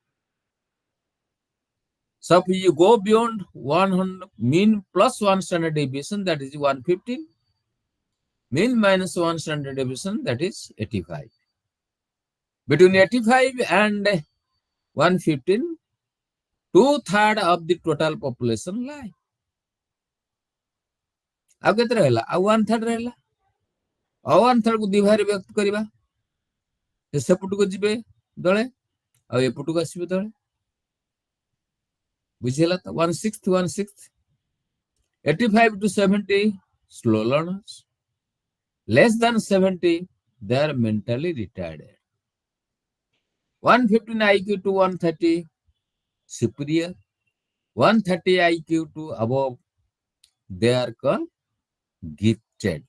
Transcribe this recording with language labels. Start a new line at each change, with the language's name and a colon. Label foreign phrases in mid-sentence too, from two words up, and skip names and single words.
English: So if you go beyond 100, mean plus 1 standard deviation, that is 115, mean minus 1 standard deviation, that is 85. Between 85 and 115, 2/3 of the total population lie.
Odia: ଆଉ କେତେ ରହିଲା? ଆଉ 1/3 ରହିଲା। ଆଉ 1/3 କୁ ଦି ଭାଗରେ ବ୍ୟକ୍ତ କରିବା। ସେପଟକୁ ଯିବେ ଦଳେ ଆଉ ଏପଟକୁ ଆସିବେ ଦଳେ। ବୁଝିହେଲା ତ?
English: 1/6, 1/6, 85 to 70 slow learners, less than 70 they are mentally retarded. 115 IQ to 130 superior, 130 IQ to above they are called gifted.